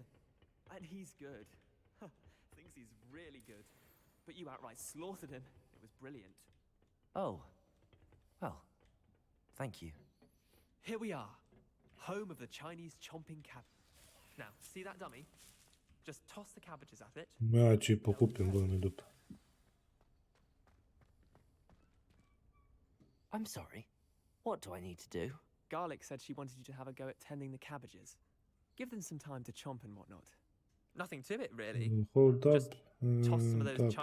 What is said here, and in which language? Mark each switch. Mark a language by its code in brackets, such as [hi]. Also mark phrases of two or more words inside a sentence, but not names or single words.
[en] And he's good. Thinks he's really good. But you outright slaughtered him. It was brilliant. Oh. Well, thank you. Here we are. Home of the Chinese chomping cabbage. Now, see that dummy? Just toss the cabbages at it. [sr] Ja ću i pokupim, boli mi dupe. [en] I'm sorry. What do I need to do? Garlic said she wanted you to have a go at tending the cabbages. Give them some time to chomp and whatnot. Nothing to it, really. Hold up. Just Toss some of those Tap.